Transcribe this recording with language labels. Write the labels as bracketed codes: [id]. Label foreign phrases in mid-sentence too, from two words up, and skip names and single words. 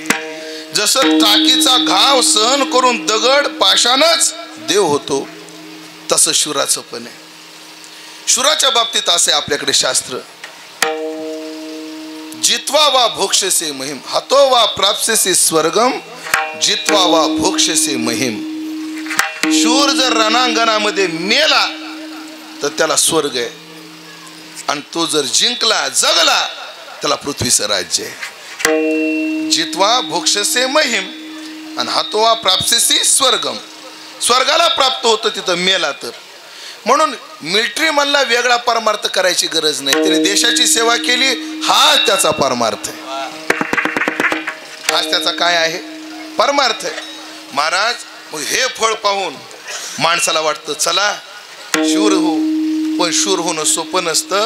[mr] जसं टाकीचा घाव सहन करून दगड पाषाणच देव होतो, तसं शुराचं पण आहे. शुराच्या बाबतीत असे आपल्याकडे शास्त्र, [sa] जित्वा वा भोक्षसे महिम, हतो वा प्राप्स्यसे स्वर्गम, जित्वा वा भोक्षसे महिम. [mr] शूर जर रणांगणामध्ये मेला तर त्याला स्वर्ग आहे, आणि तो जर जिंकला, जगला, त्याला पृथ्वीचं राज्य आहे. [sa] जित्वा भोक्षसे महिम आणि हतोवा प्राप्स्यसे स्वर्गम. [mr] स्वर्गाला प्राप्त होतं तिथं मेला तर. म्हणून मिलिटरी मधला वेगळा परमार्थ करायची गरज नाही. त्याने देशाची सेवा केली, हा त्याचा परमार्थ आहे. हाच त्याचा काय आहे? परमार्थ आहे. महाराज मग हे फळ पाहून माणसाला वाटतं चला शूर हो, पण शूर होणं सोपं नसतं.